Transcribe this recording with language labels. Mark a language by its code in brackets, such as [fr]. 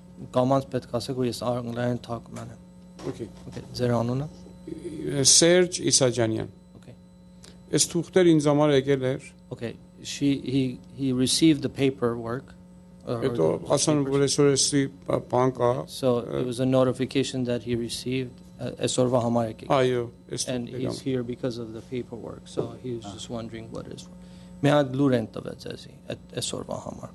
[hy] Կամանց պետք ասեք, որ ես անգլերեն թարգման եմ։ [en] Okay. [hy] Okay, ձեր անունը։ Սերջ Իսաջանյան։ [en] Okay. [hy] Այս թուղթեր ինձ համար եկել էր։ [en] Okay. He received the paperwork [hy] հետո ասան որ այսօր էսի բան կա [en] So it was a notification that he received. [hy] Այսօրվա համար եկեք. Այո, [en] And he's here because of the paperwork. So he was just wondering what is. [hy] Մի հատ լուր են տվեց էսի այսօրվա համար.